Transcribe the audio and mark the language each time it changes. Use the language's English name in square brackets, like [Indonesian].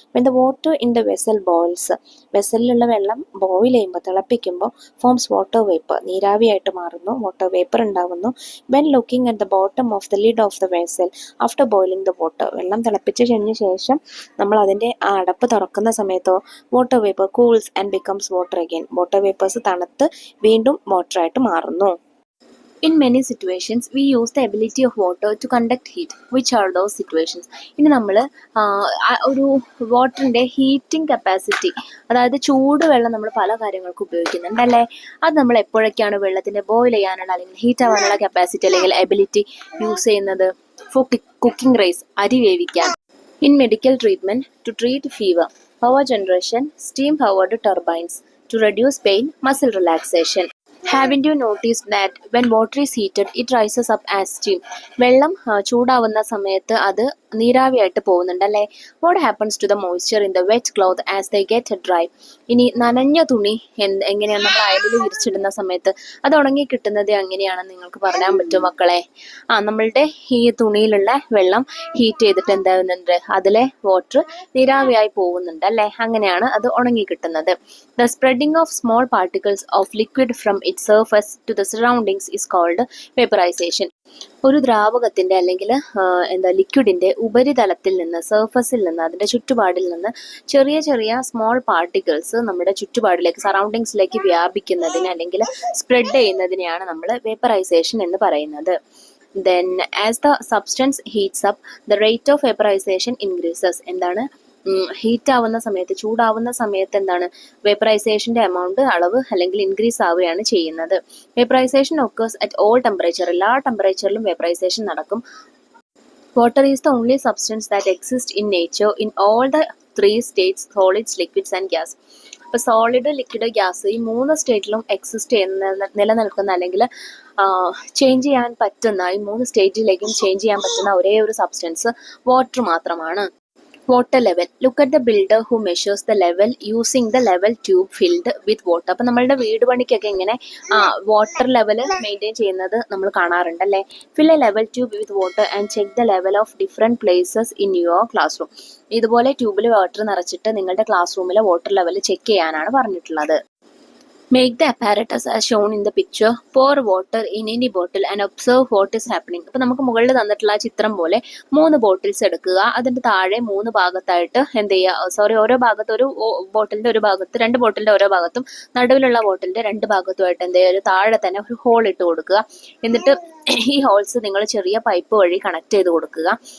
[English] when the water in the vessel boils, [Malayalam] വെസലിലുള്ള വെള്ളം boil ചെയ്യുമ്പോൾ, തിളപ്പിക്കുമ്പോൾ [English] forms water vapour, [Malayalam] നീരാവിയായിട്ട് മാറുന്നു, [English] Water vapour ഉണ്ടാകുന്നു. When looking at the bottom of the lid of the vessel after boiling the water, [Malayalam] വെള്ളം തിളപ്പിച്ച് കഴിഞ്ഞ ശേഷം നമ്മൾ അതിൻ്റെ ആ അടപ്പ് തുറക്കുന്ന സമയത്തോ [English] water vapour cools and becomes water again, [Malayalam] water vapours തണുത്ത് വീണ്ടും വാട്ടറായിട്ട് മാറുന്നു. [English] In many situations, we use the ability of water to conduct heat. Which are those situations? [Malayalam] ഇനി നമ്മൾ ഒരു വാട്ടറിൻ്റെ ഹീറ്റിംഗ് കപ്പാസിറ്റി, അതായത് ചൂടുവെള്ളം നമ്മൾ പല കാര്യങ്ങൾക്ക് ഉപയോഗിക്കുന്നുണ്ട് അല്ലേ? അത് നമ്മൾ എപ്പോഴൊക്കെയാണ് വെള്ളത്തിൻ്റെ ബോയിൽ ചെയ്യാനുള്ള അല്ലെങ്കിൽ ഹീറ്റ് ആവാനുള്ള കപ്പാസിറ്റി അല്ലെങ്കിൽ എബിലിറ്റി യൂസ് ചെയ്യുന്നത്? [English] for cooking rice, [Malayalam] അരി വേവിക്കാൻ. [English] In medical treatment, to treat fever. Power generation, steam powered turbines. To reduce pain, muscle relaxation. Haven't you noticed that when water is heated, it rises up as steam? [Malayalam] വെള്ളം ചൂടാവുന്ന സമയത്ത് അത് നീരാവിയായിട്ട് പോകുന്നുണ്ടല്ലേ? [English] What happens to the moisture in the wet cloth as they get dry? [Malayalam] ഇനി നനഞ്ഞ തുണി എങ്ങനെയാണ് നമ്മൾ അയലിൽ വിരിച്ചിടുന്ന സമയത്ത് അത് ഉണങ്ങി കിട്ടുന്നത് എങ്ങനെയാണെന്ന് നിങ്ങൾക്ക് പറയാൻ പറ്റുമോ മക്കളെ? നമ്മളുടെ ഈ തുണിയിലുള്ള വെള്ളം ഹീറ്റ് ചെയ്തിട്ട് എന്താകുന്നുണ്ട്? അതിലെ വാട്ടർ നീരാവിയായി പോകുന്നുണ്ട് അല്ലേ? അങ്ങനെയാണ് അത് ഉണങ്ങി കിട്ടുന്നത്. [English] The spreading of small particles of liquid from it its surface to the surroundings is called vaporization. [Malayalam] ഒരു ദ്രാവകത്തിന്റെ അല്ലെങ്കിൽ ലിക്വിഡിന്റെ ഉപരിതലത്തിൽ നിന്ന്, സർഫസിൽ നിന്ന്, അതിന്റെ ചുറ്റുപാടിൽ നിന്ന് ചെറിയ ചെറിയ സ്മോൾ പാർട്ടിക്കിൾസ് നമ്മുടെ ചുറ്റുപാടിലേക്ക്, സറൗണ്ടിങ്സിലേക്ക് വ്യാപിക്കുന്നതിന് അല്ലെങ്കിൽ സ്പ്രെഡ് ചെയ്യുന്നതിനെയാണ് നമ്മൾ വേപ്പറൈസേഷൻ എന്ന് പറയുന്നത്. [English] Then as the substance heats up, the rate of vaporization increases. [Malayalam] എന്താണ് ഹീറ്റ് ആവുന്ന സമയത്ത്, ചൂടാവുന്ന സമയത്ത് എന്താണ് വേപ്പറൈസേഷന്റെ എമൗണ്ട്, അളവ് അല്ലെങ്കിൽ ഇൻക്രീസ് ആവുകയാണ് ചെയ്യുന്നത്. [English] vaporisation occurs at all temperature, [Malayalam] എല്ലാ ടെമ്പറേച്ചറിലും വേപ്പറൈസേഷൻ നടക്കും. [English] Water is the only substance that exist in nature in all the 3 states, solids, liquids and gas. [Malayalam] അപ്പോൾ സോളിഡ്, ലിക്വിഡ്, ഗ്യാസ് ഈ 3 സ്റ്റേറ്റിലും എക്സിസ്റ്റ് ചെയ്യുന്ന, നിലനിൽക്കുന്ന അല്ലെങ്കിൽ ചേഞ്ച് ചെയ്യാൻ പറ്റുന്ന, ഈ 3 സ്റ്റേറ്റിലേക്കും ചേഞ്ച് ചെയ്യാൻ പറ്റുന്ന ഒരേ ഒരു സബ്സ്റ്റൻസ് വാട്ടർ മാത്രമാണ്. Water level. [English] Look at the builder who measures the level using the level tube filled with water. [Malayalam] അപ്പം നമ്മളുടെ വീട് പണിക്കൊക്കെ ഇങ്ങനെ വാട്ടർ ലെവൽ മെയിൻറ്റെയിൻ ചെയ്യുന്നത് നമ്മൾ കാണാറുണ്ട് അല്ലേ. [English] Fill a level tube with water and check the level of different places in your classroom. [Malayalam] ഇതുപോലെ ട്യൂബിൽ വാട്ടർ നിറച്ചിട്ട് നിങ്ങളുടെ ക്ലാസ് റൂമിലെ വാട്ടർ ലെവൽ ചെക്ക് ചെയ്യാനാണ് പറഞ്ഞിട്ടുള്ളത്. [English] Make the apparatus as shown in the picture. Pour water in any bottle and observe what is happening. [Malayalam] അപ്പോൾ നമുക്ക് മുകളിൽ തന്നിട്ടുള്ള ആ ചിത്രം പോലെ 3 ബോട്ടിൽസ് എടുക്കുക. അതിൻ്റെ താഴെ 3 ഭാഗത്തായിട്ട് എന്ത് ചെയ്യുക, ഓരോ ഭാഗത്ത് ഒരു ബോട്ടിലിൻ്റെ ഒരു ഭാഗത്ത്, 2 ബോട്ടിലിൻ്റെ ഓരോ ഭാഗത്തും നടുവിലുള്ള ബോട്ടിലിൻ്റെ 2 ഭാഗത്തുമായിട്ട് എന്ത് ചെയ്യുക, താഴെ തന്നെ ഒരു ഹോൾ ഇട്ട് കൊടുക്കുക. എന്നിട്ട് ഈ ഹോൾസ് നിങ്ങൾ ചെറിയ പൈപ്പ് വഴി കണക്ട് ചെയ്ത് കൊടുക്കുക.